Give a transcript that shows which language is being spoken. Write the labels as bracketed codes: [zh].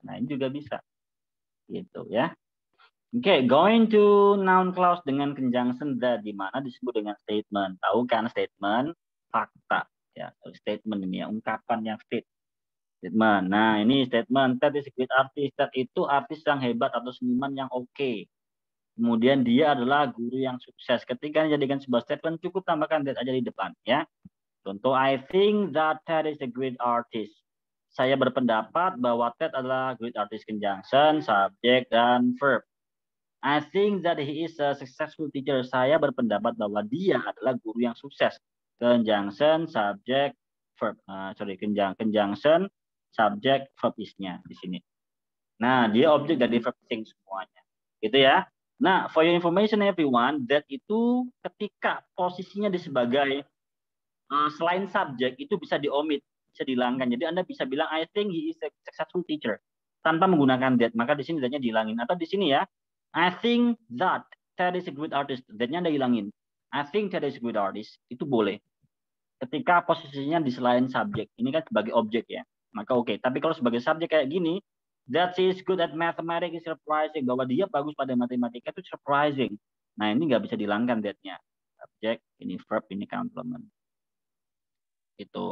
[id] Nah, ini juga bisa. Gitu ya. Oke, going to noun clause dengan conjunction that di mana disebut dengan statement. Tahu kan statement? Fakta. Ya, statement ini ya, ungkapan yang statement. Nah, ini statement. [en] That is a great artist. [id] That itu artis yang hebat atau seniman yang oke. Kemudian dia adalah guru yang sukses. Ketika dijadikan sebuah statement, cukup tambahkan that aja di depan. Ya. [en] Contoh, I think that Ted is a great artist. [id] Saya berpendapat bahwa Ted adalah great artist. [en] Conjunction, subject, dan verb. I think that he is a successful teacher. [id] Saya berpendapat bahwa dia adalah guru yang sukses. [en] Conjunction, subject, verb. Conjunction, subject, verb is-nya di sini. [id] Nah, dia objek dari verb thing semuanya. Gitu ya. Nah, [en] for your information everyone, [id] that itu ketika posisinya di sebagai selain subjek itu bisa diomit, bisa dihilangkan. Jadi Anda bisa bilang [en] I think he is a successful teacher [id] tanpa menggunakan that. Maka di sini that-nya dihilangin. Atau di sini ya, [en] I think that Ted is a good artist. [id] That-nya Anda hilangin. [en] I think Ted is a good artist. [id] Itu boleh. Ketika posisinya di selain subjek. Ini kan sebagai objek ya. Maka oke. Tapi kalau sebagai subjek kayak gini, [en] that she is good at mathematics is surprising. [id] Bahwa dia bagus pada matematika itu surprising. Nah, ini nggak bisa dihilangkan that-nya. Subjek, ini verb, ini complement. Itu.